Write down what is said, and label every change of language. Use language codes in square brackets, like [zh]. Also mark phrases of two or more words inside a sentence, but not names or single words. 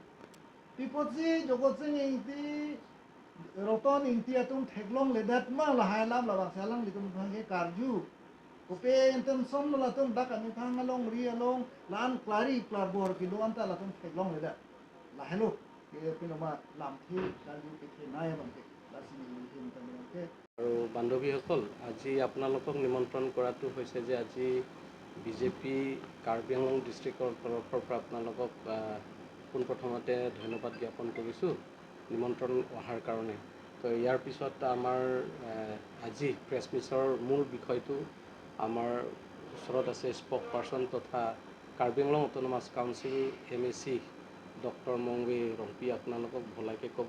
[mjw] Pipoji jogot sing inti roton inti atum theglong le dat ma la hailam la bang salang litum bhange karju. Ko pe enten som la tum dak ani thang along ri along lan klari klar bor ki do anta la tum theglong le da. La hello ke pinoma lam thi karju ke the nai bang ke la si ni him ta bang ke [as] আৰু বান্ধৱীসকল আজি আপোনালোকক নিমন্ত্ৰণ কৰাটো হৈছে যে আজি বিজেপি কাৰ্বি আংলং ডিষ্ট্ৰিক্টৰ তৰফৰ পৰা আপোনালোকক পোনপ্ৰথমতে ধন্যবাদ জ্ঞাপন কৰিছোঁ নিমন্ত্ৰণ অহাৰ কাৰণে। তো ইয়াৰ পিছত আমাৰ আজি [en] press meet [as] মূল বিষয়টো আমাৰ ওচৰত আছে [en] spokesperson [as] তথা কাৰ্বি আংলং অট'নমাছ কাউন্সিল MAC ডক্টৰ মংৱে ৰম্পি আপোনালোকক ভলাইকৈ ক'ব।